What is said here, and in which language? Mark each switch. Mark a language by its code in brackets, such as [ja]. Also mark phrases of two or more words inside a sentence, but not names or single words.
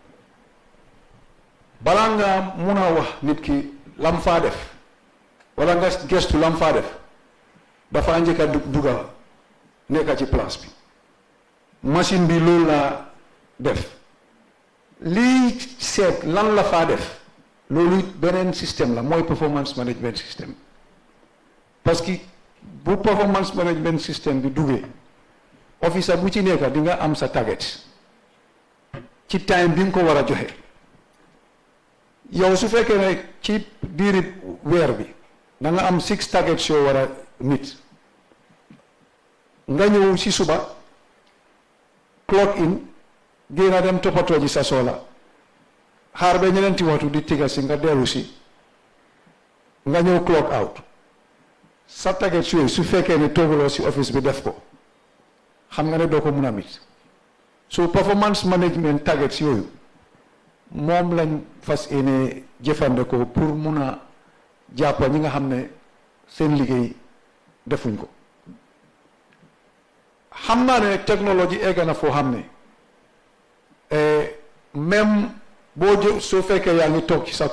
[wo] balaa nga mun a wax nit ki lam faa def wala nga gestu lam faa def dafa njëkk a dugal nekk ci place bi machine bi loolu laa def lii seet lan la faa def loolu beneen système la mooy [en] performance management system [fr] parce que [wo] bu [en] performance management system [wo] bi duggee officer bu ci nekk di nga am sa target ci time bi nga ko war a joxe yow su fekkee ne ci biiri weer bi da nga am 6 targets yoo war a nit nga ñëw ci suba [en] clock in [wo] génn a dem toppatoo ji sa soxla xaar ba ñeneenti waxtu di tiga si nga dellu si nga ñëw [en] clock out [wo] sa targets yooyu su fekkee ne tooguloo si office bi def ko xam nga ne doo ko mun a mit so [en] performance management targets [wo] yooyu moom lañ fas yéene jëfandikoo pour mun a jàppa ñi nga xam ne seen liggéey defuñ ko xam naa ne technologie egg na foo xam ne même boo jë soo fekkee yaa ngi toog ci sa